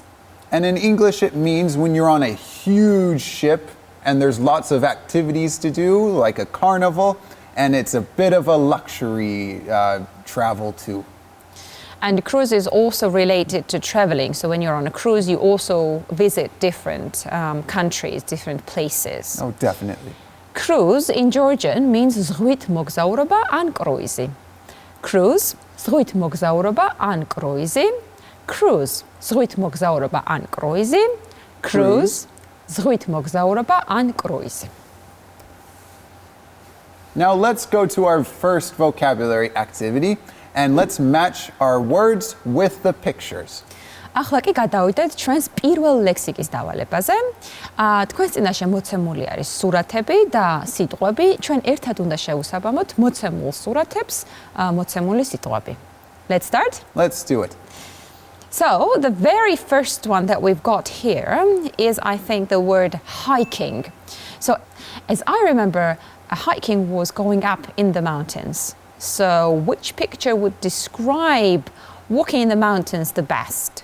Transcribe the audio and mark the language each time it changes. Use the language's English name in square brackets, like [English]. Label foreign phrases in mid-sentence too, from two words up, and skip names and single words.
[English] And in English, it means when you're on a huge ship and there's lots of activities to do, like a carnival, and it's a bit of a luxury travel too. And cruise is also related to traveling. So when you're on a cruise, you also visit different countries, different places. Oh, definitely. Cruise in Georgian means [Georgian] ზღვით მოგზაურობა ან კრუიზი. Cruise, ზღვით მოგზაურობა ან კრუიზი. Cruise, ზღვით მოგზაურობა ან კრუიზი. Cruise, ზღვით მოგზაურობა ან კრუიზი. [English] Now let's go to our first vocabulary activity and let's match our words with the pictures. [Georgian] ახლა კი გადავიდეთ ჩვენს პირველ ლექსიკის დავალებაზე. თქვენს წინაშე მოცემული არის სურათები და სიტყვები. ჩვენ ერთად უნდა შევუსაბამოთ მოცემულ სურათებს, მოცემული სიტყვები. [English] Let's start? Let's do it. So, the very first one that we've got here is, I think, the word hiking. So, as I remember, hiking was going up in the mountains. So, which picture would describe walking in the mountains the best?